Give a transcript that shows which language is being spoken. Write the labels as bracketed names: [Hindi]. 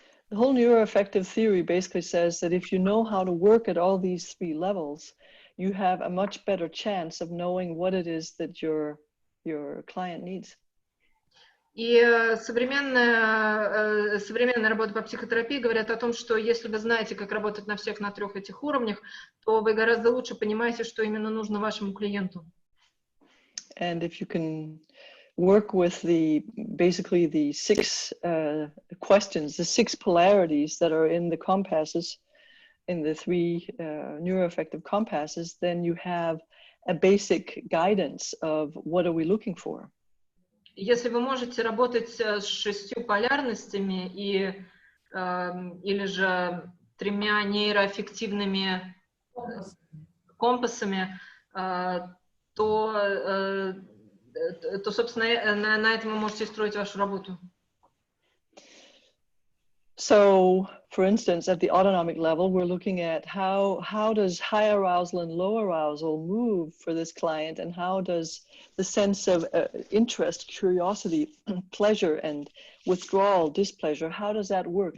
[English] The whole neuroaffective theory basically says that if you know how to work at all these three levels, you have a much better chance of knowing what it is that your client needs. [Russian] И современная работа по психотерапии говорит о том, что если вы знаете, как работать на трех этих уровнях, то вы гораздо лучше понимаете, что именно нужно вашему клиенту. [English] And if you can work with basically the six questions, the six polarities that are in the compasses, in the three neuroaffective compasses, then you have a basic guidance of what are we looking for. [Russian] Если вы можете работать с 6 полярностями или же 3 нейроаффективными компасами, то то, собственно, на этом вы можете строить вашу работу. [English] So, for instance, at the autonomic level, we're looking at how does high arousal and low arousal move for this client, and how does the sense of interest, curiosity, pleasure, and withdrawal, displeasure, how does that work?